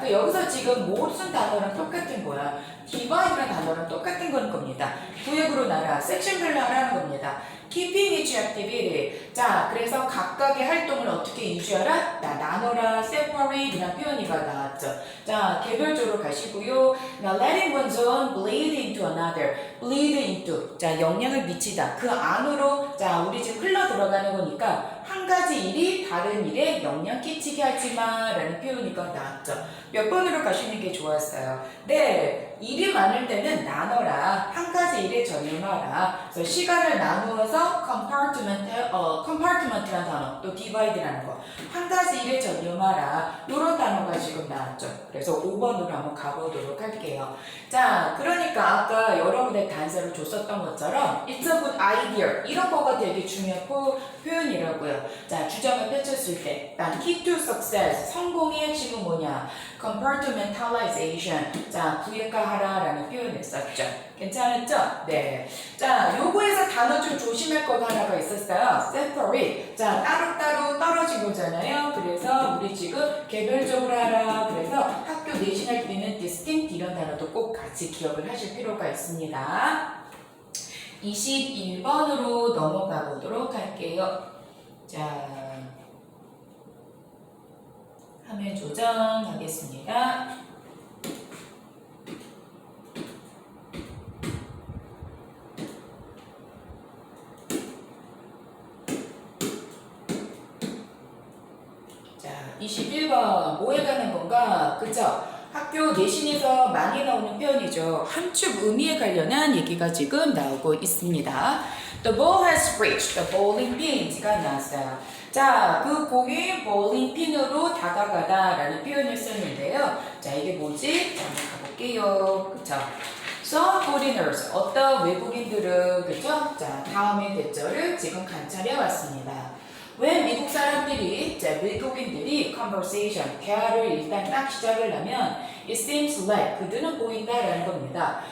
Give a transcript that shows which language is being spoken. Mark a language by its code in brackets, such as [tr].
[ko] 그 여기서 지금 무슨 단어랑 똑같은 거야. divide라는 단어랑 똑같은 건 겁니다. 구획으로 나눠, 섹션별로 하라는 겁니다. [en] keeping each activity. [ko] 자, 그래서 각각의 활동을 어떻게 유지하라? 나눠라, separate 이라는 표현이가 나왔죠. 자, 개별적으로 가시고요. [en] Now, letting one's own bleed into another. bleed into. [ko] 자, 영향을 미치다. 그 안으로, 자, 우리 지금 흘러 들어가는 거니까 한 가지 일이 다른 일에 영향 끼치게 하지 마 라는 표현이가 나왔죠. 몇 번으로 가시는 게 좋았어요. 네, 일이 많을 때는 나눠라. 한 가지 일에 전념하라. 그래서 시간을 나누어서 compartment라는 단어, 또 divide라는 거. 한 가지 일에 전념하라. 이런 단어가 지금 나왔죠. 그래서 5번으로 한번 가보도록 할게요. 자, 그러니까 아까 여러분의 단서를 줬었던 것처럼 [en] it's a good idea. [ko] 이런 거가 되게 중요한 표현이라고요. 자, 주장을 펼쳤을 때 일단 [en] key to success, [ko] 성공의 핵심은 뭐냐? [en] compartmentalization. [ko] 자, 구획화하라 라는 표현을 썼죠. 괜찮았죠? 네. 자, 요거에서 단어 좀 조심할 거가 하나가 있었어요. [en] separate. [ko] 자, 따로따로 떨어진 거잖아요. 그래서 우리 지금 개별적으로 하라. 그래서 학교 내신할 때는 distinct 이런 단어도 꼭 같이 기억을 하실 필요가 있습니다. 21번으로 넘어가 보도록 할게요. 자, 화면 조정하겠습니다. 자, 21번 뭐에 관한 건가? 그쵸? 학교 내신에서 많이 나오는 표현이죠. 함축 의미에 관련한 얘기가 지금 나오고 있습니다. [en] The ball has reached the bowling pin가 나왔어요. [ko] 자, 그 공이 볼링핀으로 다가가다 라는 표현을 썼는데요. 자, 이게 뭐지? 자, 한번 가볼게요. 그쵸? [en] Some foreigners, [ko] 어떤 외국인들은, 그죠? 자, 다음의 대절을 지금 관찰해 왔습니다. 왜 미국 사람들이, 자, 외국인들이 conversation, 대화를 일단 딱 시작을 하면 [en] it seems like, [ko] 그들은 보인다라는 겁니다.